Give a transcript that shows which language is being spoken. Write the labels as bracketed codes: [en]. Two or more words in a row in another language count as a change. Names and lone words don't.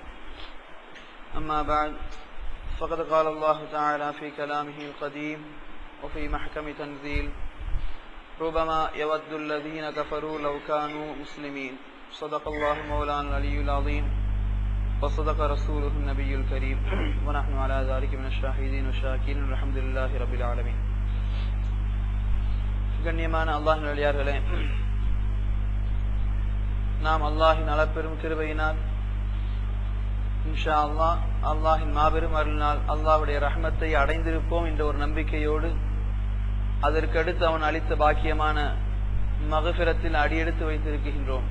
[ar] أما بعد فقد قال الله تعالى في كلامه القديم وفي محكم تنزيل: ربما يود الذين كفروا لو كانوا مسلمين. صدق الله مولانا العلي العظيم وصدق رسوله النبي الكريم ونحن على ذلك من الشاهدين والشاكرين الحمد لله رب العالمين. [ta] கண்ணியமான அல்லாஹ்வின் நல்லடியார்களே, நாம் அல்லாஹ்வின் அளப்பெரும் கிருபையினால் [ar] إن شاء الله [ta] அல்லாஹ்வின் மாபெரும் அருளினால் அல்லாஹ்வுடைய ரஹ்மத்தை அடைந்திருப்போம் என்ற ஒரு நம்பிக்கையோடு அதற்கடுத்து அவன் அளித்த பாக்கியமான மகஃபிரத்தில் அடியெடுத்து வைத்திருக்கின்றோம்.